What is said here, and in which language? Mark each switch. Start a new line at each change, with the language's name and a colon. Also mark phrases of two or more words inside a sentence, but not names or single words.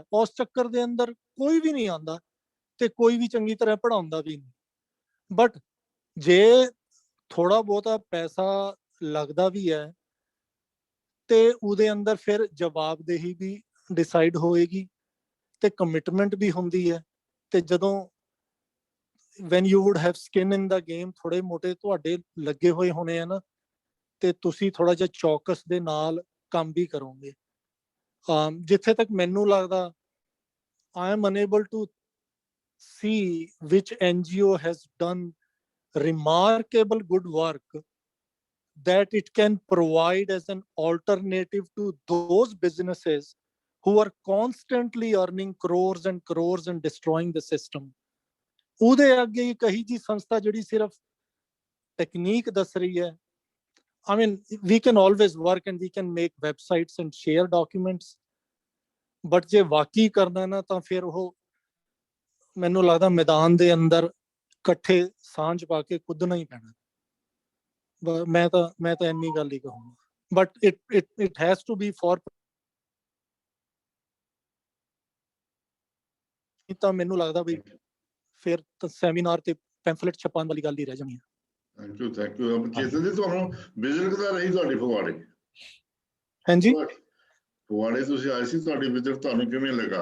Punjabi: ਉਸ ਚੱਕਰ ਦੇ ਅੰਦਰ ਕੋਈ ਵੀ ਨਹੀਂ ਆਉਂਦਾ ਤੇ ਕੋਈ ਵੀ ਚੰਗੀ ਤਰ੍ਹਾਂ ਪੜ੍ਹਾਉਂਦਾ ਵੀ ਨਹੀਂ। ਬਟ ਜੇ ਥੋੜਾ ਬਹੁਤਾ ਪੈਸਾ ਲੱਗਦਾ ਵੀ ਹੈ ਤੇ ਉਹਦੇ ਅੰਦਰ ਫਿਰ ਜਵਾਬਦੇਹੀ ਵੀ ਡਿਸਾਈਡ ਹੋਏਗੀ ਤੇ ਕਮਿਟਮੈਂਟ ਵੀ ਹੁੰਦੀ ਹੈ। ਤੇ ਜਦੋਂ
English: when you would have skin in the game,
Punjabi: ਥੋੜੇ ਮੋਟੇ ਤੁਹਾਡੇ ਲੱਗੇ ਹੋਏ ਹੋਣੇ ਆ ਨਾ, ਤੇ ਤੁਸੀਂ ਥੋੜਾ ਜਿਹਾ ਚੌਕਸ ਦੇ ਨਾਲ ਕੰਮ ਵੀ ਕਰੋਗੇ। ਜਿੱਥੇ ਤੱਕ ਮੈਨੂੰ ਲੱਗਦਾ,
English: I am unable to see which NGO has done remarkable good work that it can provide as an alternative to those businesses who are constantly earning crores and crores and destroying the system.
Punjabi: ਉਹਦੇ ਅੱਗੇ ਕਹੀ ਜੀ ਸੰਸਥਾ ਜਿਹੜੀ ਸਿਰਫ ਟੈਕਨੀਕ ਦੱਸ ਰਹੀ ਹੈ।
English: I mean, we can always work and we can make websites and share documents, but
Punjabi: ਜੇ ਵਾਕਈ ਕਰਨਾ ਨਾ ਤਾਂ ਫਿਰ ਉਹ ਮੈਨੂੰ ਲੱਗਦਾ ਮੈਦਾਨ ਦੇ ਅੰਦਰ ਇਕੱਠੇ ਸਾਂਝ ਪਾ ਕੇ ਕੁੱਦਣਾ ਹੀ ਪੈਣਾ। ਮੈਂ ਤਾਂ ਇੰਨੀ ਗੱਲ ਹੀ ਕਹੂੰਗਾ।
English: but it has to be for,
Punjabi: ਤਾਂ ਮੈਨੂੰ ਲੱਗਦਾ ਵੀ ਫਿਰ ਤਾਂ ਸੈਮੀਨਾਰ ਤੇ ਪੈਂਫਲੇਟ ਛਪਾਉਣ ਵਾਲੀ ਗੱਲ ਹੀ ਰਹਿ ਜਾਣੀ ਹੈ।
English: thank you.
Punjabi: ਕੇਸਨ ਜੀ, ਤੁਹਾਨੂੰ ਵਿਜ਼ਿਟ ਕਿੱਦਾਂ ਰਹੀ ਤੁਹਾਡੀ ਫਗਵਾੜੇ? ਹਾਂਜੀ, ਫਗਵਾੜੇ ਤੁਸੀਂ ਆਏ ਸੀ, ਤੁਹਾਡੀ ਵਿਜ਼ਿਟ ਤੁਹਾਨੂੰ ਕਿਵੇਂ ਲੱਗਾ?